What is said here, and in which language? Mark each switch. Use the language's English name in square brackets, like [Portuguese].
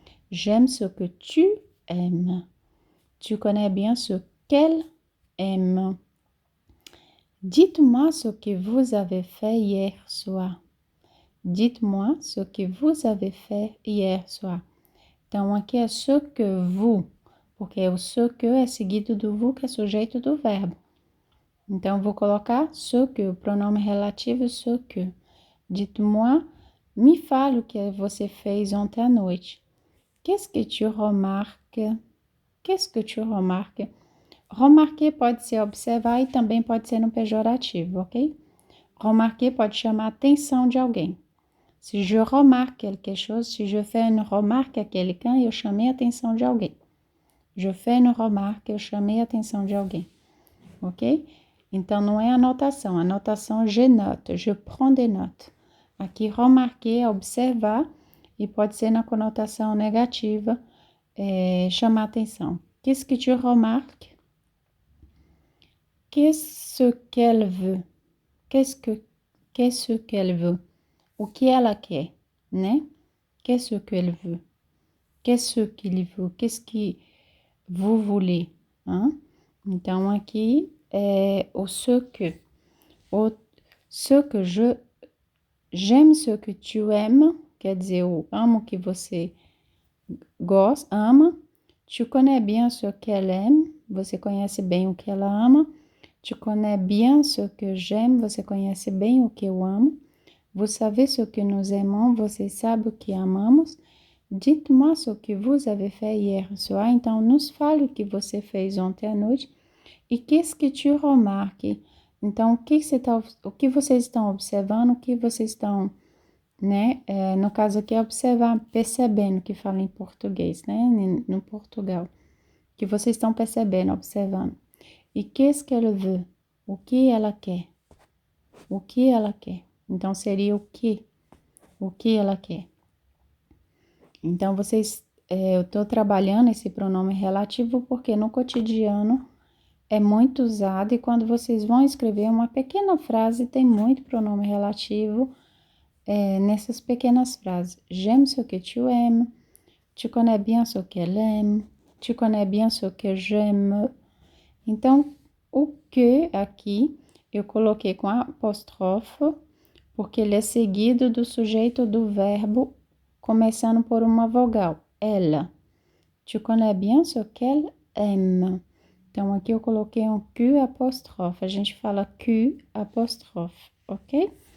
[French] J'aime ce que tu aimes. Tu connais bien ce qu'elle aime. Dites-moi ce que vous avez fait hier soir. Dites-moi ce que vous avez fait hier soir. [Portuguese] Então, aqui é ce que vous, porque o ce que é seguido do vous, que é sujeito do verbo. Então, vou colocar ce que, o pronome relativo ce que. [French] Dites-moi, [Portuguese] me fale o que você fez ontem à noite. [French] Qu'est-ce que tu remarques? Qu'est-ce que tu remarques? [Portuguese] Remarquer pode ser observar e também pode ser no pejorativo, ok? Remarquer pode chamar a atenção de alguém. [French] Se je remarque quelque chose, se je fais une remarque à quelqu'un, [Portuguese] eu chamei a atenção de alguém. [French] Je fais une remarque, [Portuguese] eu chamei a atenção de alguém, ok? Então, não é anotação. Anotação, [French] je note, je prends des notes. [Portuguese] Aqui, remarquer é observar e pode ser na conotação negativa, chamar atenção. [French] Qu'est-ce que tu remarques? Qu'est-ce qu'elle veut? Qu'est-ce qu'elle veut? [Portuguese] O que ela quer, né? [French] Qu'est-ce qu'elle veut? Qu'est-ce qu'il veut? Qu'est-ce que vous voulez? [Portuguese] Hein? Então, aqui é o ce que. [French] Ce que j'aime ce que tu aimes, [Portuguese] quer dizer, eu amo o que você gosta, ama. [French] Tu connais bien ce qu'elle aime, [Portuguese] você conhece bem o que ela ama. [French] Tu connais bien ce que j'aime, [Portuguese] você conhece bem o que eu amo. [French] Vous savez ce que nous aimons, [Portuguese] você sabe o que amamos. [French] Dites-moi ce que vous avez fait hier soir. [Portuguese] Então, nos fale o que você fez ontem à noite. [French] E qu'est-ce que tu remarques? [Portuguese] Então, o que vocês estão observando, o que vocês estão, né? No caso aqui é observar, percebendo que fala em português, né? No Portugal. Que vocês estão percebendo, observando. E [French] qu'est-ce qu'elle veut? [Portuguese] O que ela quer? O que ela quer? Então, seria o que? o que ela quer. Então, eu estou trabalhando esse pronome relativo porque no cotidiano é muito usado e quando vocês vão escrever uma pequena frase, tem muito pronome relativo nessas pequenas frases. [French] J'aime ce que tu aimes, tu connais bien ce qu'elle aime, tu connais bien ce que j'aime. [Portuguese] Então, o que aqui eu coloquei com apóstrofe, porque ele é seguido do sujeito do verbo, começando por uma vogal, ela. [French] Tu connais bien ce qu'elle aime. [Portuguese] Então, aqui eu coloquei um Q apóstrofe. A gente fala Q apóstrofe, ok?